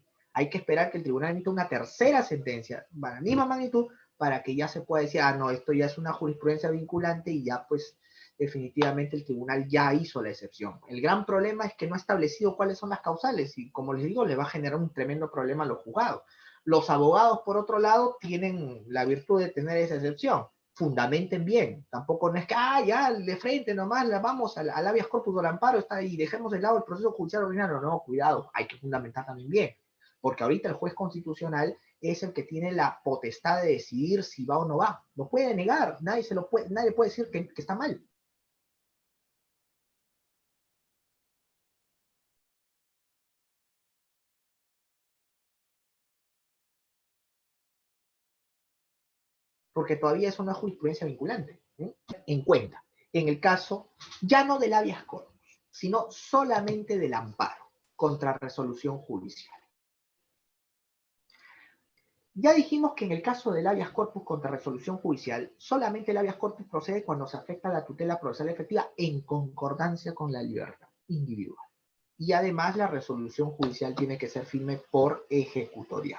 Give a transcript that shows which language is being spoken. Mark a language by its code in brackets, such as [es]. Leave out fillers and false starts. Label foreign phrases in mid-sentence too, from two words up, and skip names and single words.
[es] Hay que esperar que el tribunal emita una tercera sentencia de la misma magnitud para que ya se pueda decir, ah, no, esto ya es una jurisprudencia vinculante y ya pues definitivamente el tribunal ya hizo la excepción. El gran problema es que no ha establecido cuáles son las causales y, como les digo, le va a generar un tremendo problema a los juzgados. Los abogados, por otro lado, tienen la virtud de tener esa excepción. Fundamenten bien. Tampoco no es que, ya, de frente nomás, vamos al habeas corpus del amparo está, y dejemos de lado el proceso judicial ordinario. No, cuidado, hay que fundamentar también bien. Porque ahorita el juez constitucional es el que tiene la potestad de decidir si va o no va. Lo puede negar, nadie puede decir que está mal. Porque todavía es una jurisprudencia vinculante, ¿sí? En cuenta, en el caso ya no del habeas corpus, sino solamente del amparo contra resolución judicial. Ya dijimos que en el caso del habeas corpus contra resolución judicial, solamente el habeas corpus procede cuando se afecta la tutela procesal efectiva en concordancia con la libertad individual. Y además la resolución judicial tiene que ser firme por ejecutoriada.